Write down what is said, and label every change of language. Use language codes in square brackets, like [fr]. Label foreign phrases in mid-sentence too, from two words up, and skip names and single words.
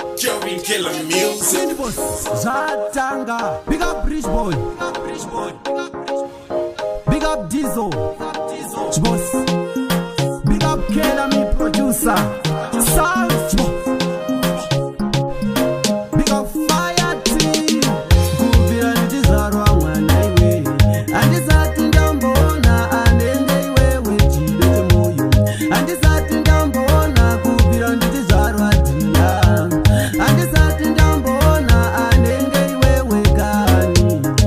[en] Joey Killer Music. Indie Boss, Zatanga. Big up Rich Boy. Big up Rich Boy. Big up Dizzo. Rich Boss. Big up Killer, me producer. Sound. Big up Fire Team. [sn] Kubira nditizarwa mwana iwe. Handisati ndamboona anenge iwewe chido chemoyo. Handisati ndamboona kubira nditizarwa dhiya. Handisati ndamboona anenge iwewe kani.